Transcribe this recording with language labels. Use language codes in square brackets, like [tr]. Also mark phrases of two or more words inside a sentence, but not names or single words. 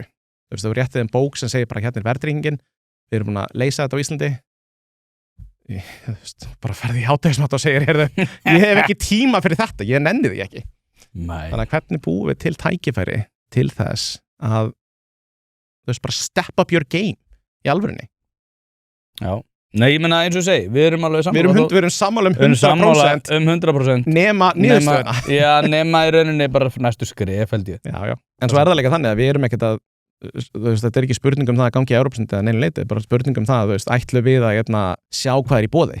[is] Þú veist, það var réttið bók sem segir bara hérna er verðtryggingin, við erum búin að leysa þetta á Íslandi. Bara ferði í hádegismat og segir, heyrðu, ég hef ekki tíma fyrir þetta, ég nenni því ekki. Nei. Þannig að hvernig búum við til tækifæri til þess að þú veist, bara [en] step up your game [is] í alvörunni. Já. Nei, ég meina eins og segi, við erum alveg sammála. Við erum sammála 100%. 100%. Nema niðurstöðuna. Já, nema í rauninni bara næstu skrif, held ég. Já. En svo er það líka þannig að við erum ekkert að, þú veist, þetta er ekki spurning það að gangi í Evrópusambandið eða neina leiti, bara spurning það, þú veist, ætlum við að sjá hvað í boði.